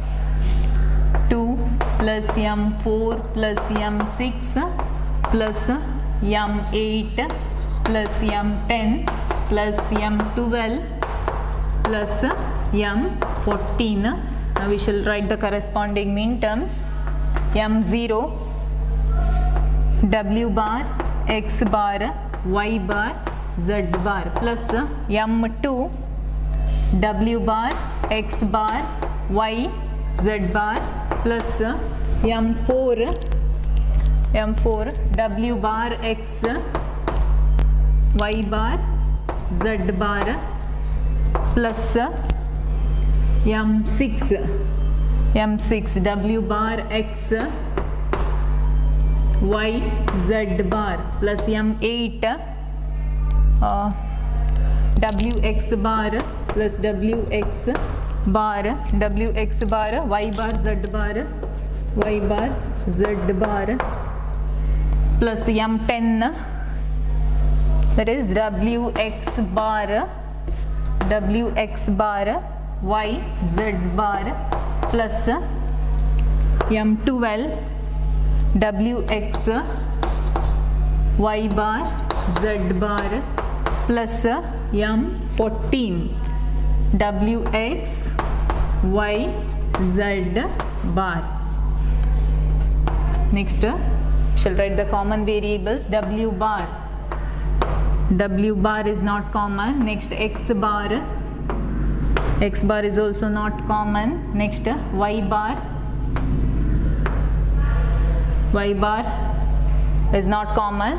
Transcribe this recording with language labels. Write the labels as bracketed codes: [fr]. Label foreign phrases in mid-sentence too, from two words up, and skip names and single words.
[en] plus M4 plus M6 plus M8 plus M10 plus M12 plus M14. Now we shall write the corresponding mean terms. M0 W bar X bar Y bar Z bar plus M2 W bar X bar Y Z bar plus M4 W bar X Y bar Z bar plus M6 W bar X Y Z bar plus M8 WX bar plus WX bar Y bar Z bar Y bar Z bar plus M10, that is WX bar Y Z bar plus M12 WX Y bar Z bar plus M14 WX Y Z bar. Next, shall write the common variables. W bar is not common. Next, X bar is also not common. Next, Y bar is not common.